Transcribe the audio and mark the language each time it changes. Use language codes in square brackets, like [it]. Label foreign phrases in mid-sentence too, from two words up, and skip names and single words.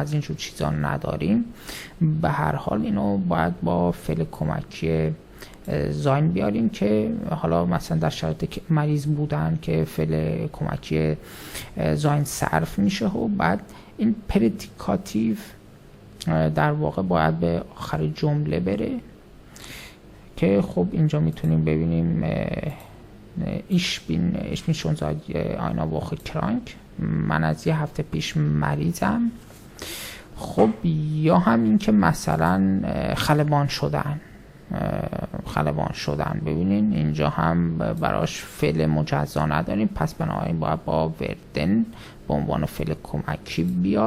[fa] از اینجور چیزا نداریم، به هر حال اینو باید با فعل کمکی زاین بیاریم که حالا مثلا در شرایط که مریض بودن که فعل کمکی زاین صرف میشه و بعد این پریدیکاتیو در واقع باید به آخر جمله بره که خب اینجا میتونیم ببینیم [de] ich bin schon seit einer Woche krank، [fa] من از یه هفته پیش مریضم. خب یا هم این که مثلا خلبان شدن ببینین اینجا هم براش فعل مجزا نداریم، پس بنابراین باید با وردن به عنوان فعل کمکی بیاد.